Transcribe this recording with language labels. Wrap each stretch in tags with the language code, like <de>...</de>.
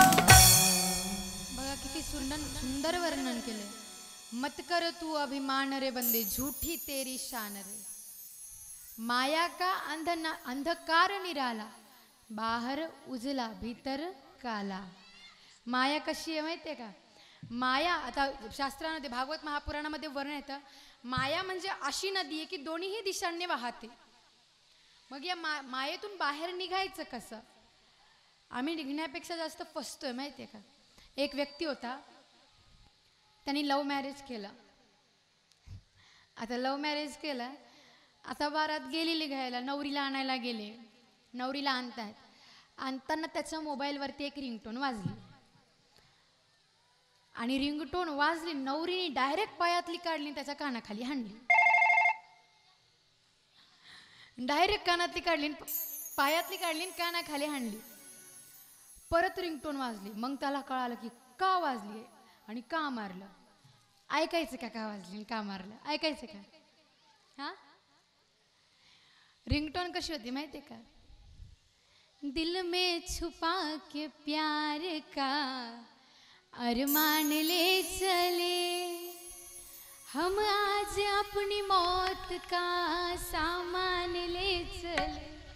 <mr>बघा किती सुंदर वर्णन केले।</mr> <hi>मत कर तू अभिमान रे बंदे, झूठी तेरी शान रे। माया का अंधकार निराला, बाहर उजला भीतर काला।</hi> <mr>माया कशी आहे माहिती आहे का? माया आता शास्त्रामध्ये भागवत महापुराणामध्ये वर्णन येतं, माया म्हणजे अशी नदी आहे की दोन्हीही दिशांनी वाहते. मग या मायेतून बाहेर निघायचं कसं? आम्ही निघण्यापेक्षा जास्त फसतोय माहिती आहे का? एक व्यक्ती होता, त्यांनी लव्ह मॅरेज केलं. आता लव्ह मॅरेज केलं, आता बारात गेलेली घ्यायला, नवरीला आणायला गेले, नवरीला आणतायत. आणताना त्याच्या मोबाईलवरती एक रिंगटोन वाजली आणि रिंगटोन वाजली, नवरीने डायरेक्ट पायातली काढली, त्याच्या कानाखाली हाणली. डायरेक्ट कानातली काढली, पायातली काढली, कानाखाली हाणली. परत रिंगटोन वाजली. मग त्याला कळालं की का वाजली आणि का मारलं. ऐकायचं का वाजली का मारलं? ऐकायचं का? हा, रिंगटोन कशी होती माहिती का?</mr> <hi>दिल में छुपा के प्यार का अरमान ले चले हम, आज अपनी मौत का सामान ले चले.</hi>